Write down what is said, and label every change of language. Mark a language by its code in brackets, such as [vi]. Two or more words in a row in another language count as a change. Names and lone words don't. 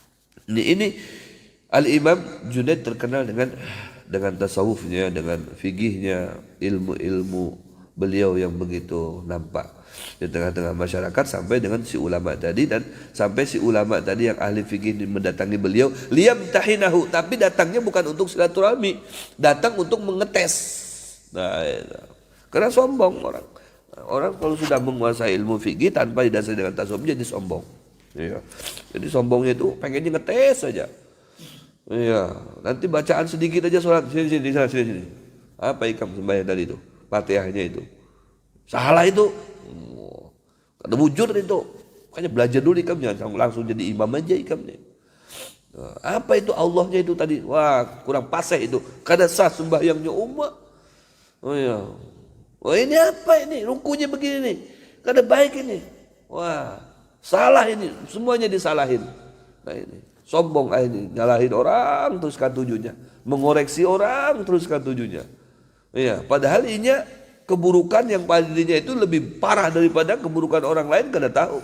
[id] Ini Al-Imam Junaid terkenal dengan dengan tasawufnya, dengan fikihnya, ilmu-ilmu beliau yang begitu nampak di tengah-tengah masyarakat, sampai dengan si ulama tadi, dan sampai si ulama tadi yang ahli fikih mendatangi beliau liyamtahinahu, tapi datangnya bukan untuk silaturahmi, datang untuk mengetes. Nah, karena sombong orang. Orang kalau sudah menguasai ilmu fikih tanpa didasari dengan tasawuf jadi sombong. Iya. Jadi sombongnya itu pengennya ngetes saja. Iya. [bjn] Nanti bacaan sedikit aja sholat sini. Apa ikam sembahyang tadi itu? [id] Fatihahnya itu. Salah itu. Ada wujud itu. [bjn] Makanya belajar dulu ikam, jangan langsung jadi imam aja ikam nih. [id] Apa itu Allahnya itu tadi? Wah, kurang fasih itu. [bjn] Kada sah sembahyangnya umat. [id] Oh iya. Wah, ini apa ini? Rukunya begini nih. Kada baik ini. Wah, salah ini. Semuanya disalahin. Nah ini. Sombong ini. Nyalahin orang teruskan tujuannya. Mengoreksi orang teruskan tujuannya. Iya, padahal ini keburukan yang pada dirinya itu lebih parah daripada keburukan orang lain, kada tahu.